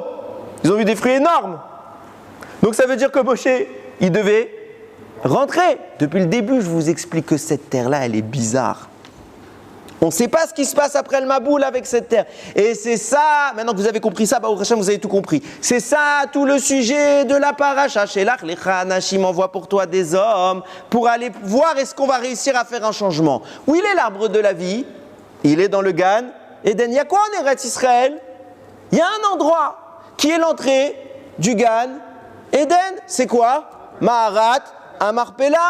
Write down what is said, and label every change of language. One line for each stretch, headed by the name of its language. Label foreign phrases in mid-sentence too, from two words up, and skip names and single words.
French: Ils ont vu des fruits énormes. Donc ça veut dire que Moshe, il devait rentrer. Depuis le début, je vous explique que cette terre-là, elle est bizarre. On ne sait pas ce qui se passe après le Maboul avec cette terre. Et c'est ça, maintenant que vous avez compris ça,
Hebrew: ברוך השם,
French: vous avez tout compris. C'est ça tout le sujet de la paracha.
Hebrew: שלח לך אנשים,
French: envoie pour toi des hommes pour aller voir est-ce qu'on va réussir à faire un changement. Où il est l'arbre de la vie? Il est dans le Gan Eden. Il y a quoi en Eretz Israël? Il y a un endroit qui est l'entrée du Gan Eden. C'est quoi? Maharat Amarpela.